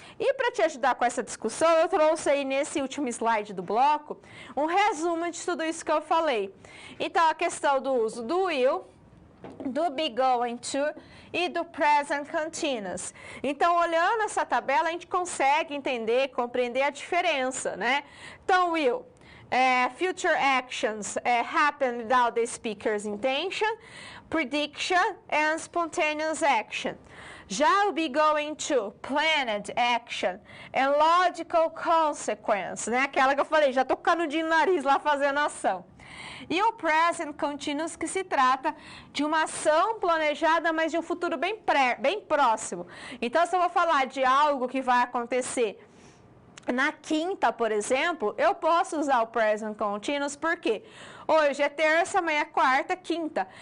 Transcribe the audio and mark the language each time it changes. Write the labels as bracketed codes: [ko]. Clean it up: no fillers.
[pt] E para te ajudar com essa discussão, eu trouxe aí nesse último slide do bloco um resumo de tudo isso que eu falei. Então, a questão do uso do will, do be going to e do present continuous. Então, olhando essa tabela, a gente consegue entender, compreender a diferença, né? [en] Então, will, future actions happen without the speaker's intention, prediction and spontaneous action. Já o be going to, planned action and logical consequence, né? [pt] Aquela que eu falei, já tô com o canudinho no nariz lá fazendo ação. E o present continuous, que se trata de uma ação planejada, mas de um futuro bem próximo. Então, se eu vou falar de algo que vai acontecer na quinta, por exemplo, eu posso usar o present continuous, porque hoje é terça, amanhã é quarta, quinta.